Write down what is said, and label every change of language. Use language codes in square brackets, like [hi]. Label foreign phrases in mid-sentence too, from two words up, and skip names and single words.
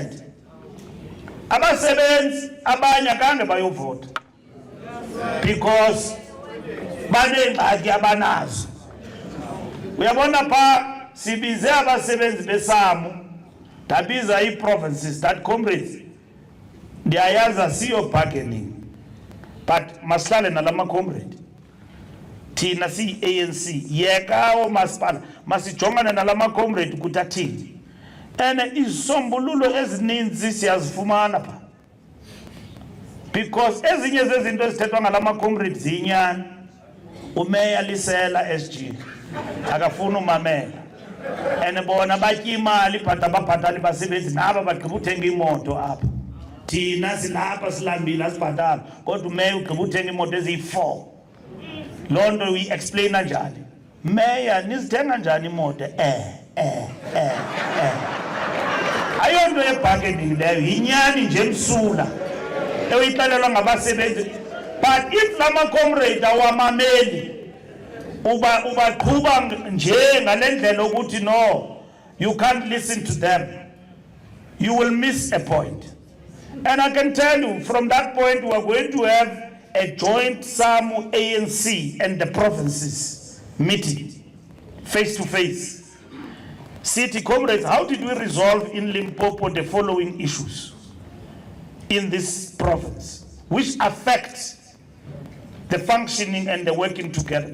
[xh] Abasebenzi abanye akange bayovota because baneengxaki abanazo. Uyabona pha sibize abasebenzi besamu, ndabiza ii-provinces [en] that comrades [xh] ndiyayaza siyo bargaining, but masihlale nalama comrade. Thina siyi-ANC yekawo masipala masijongane nalama comrade ukuthi athini. And izisombululo ezininzi siyazifumana pha, because ezinye zezinto ezithethwa ngalama comrades ziyinyani. Umeya Lisela SG akafuna umamela, and bona batya imali but ababhatali basebenzi naba bagqiba uthenga imoto apha. Thina silapha silambile asibhatala, kodwa umeya ugqiba uthenga imoto eziyi-4. Loo nto uyi-explaina njani? Meya nizithenga njani imoto? Ayonto ye-bargaining leyo, yinyani nje msula ewuyixelelwa ngabasebenzi. [en] But if [xh] lama comrade awamameli ubaqhuba nje ngale ndlela ukuthi [en] no, you can't listen to them, you will miss a point. And I can tell you from that point we are going to have a joint SAMU ANC and the provinces meeting face to face. City comrades, how did we resolve in Limpopo the following issues in this province which affect the functioning and the working together.